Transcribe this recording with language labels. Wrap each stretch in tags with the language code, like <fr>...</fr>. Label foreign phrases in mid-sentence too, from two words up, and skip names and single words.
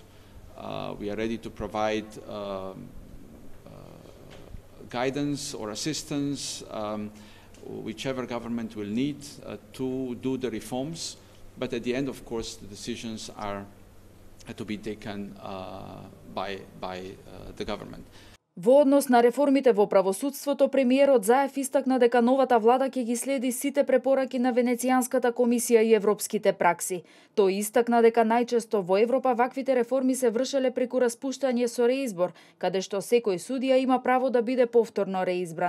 <en>We are ready to provide guidance or assistance, whichever government will need to do the reforms. But at the end, of course, the decisions are to be taken by the government.</en> <mk>Во однос на реформите во правосудството, премиерот Заев истакна дека новата влада ќе ги следи сите препораки на Венецијанската комисија и европските пракси. Тој истакна дека најчесто во Европа ваквите реформи се вршеле преку распуштање со реизбор, каде што секој судија има право да биде повторно реизбран.</mk>